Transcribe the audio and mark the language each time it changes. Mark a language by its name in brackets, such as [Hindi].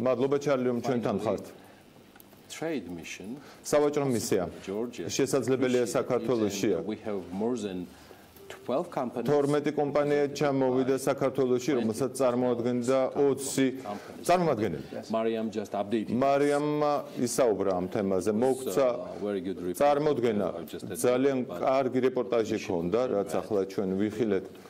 [Georgian] მადლობა Charlie, რომ ჩვენთან ხართ. [English] Trade mission. [Georgian] სავაჭრო მისია. შესაძლებელია საქართველოშია. [English] We have more than 12 companies. [Georgian] 12 კომპანია ჩამოვიდა საქართველოში, რომელსაც წარმოადგენდა 20 წარმომადგენელი. [English] Mariam just updated. [Georgian] Mariamმა ისაუბრა ამ თემაზე. მოგცა წარმოდგენა. ძალიან კარგი რეპორტაჟი ჰქონდა, რაც ახლა ჩვენ ვიხილეთ.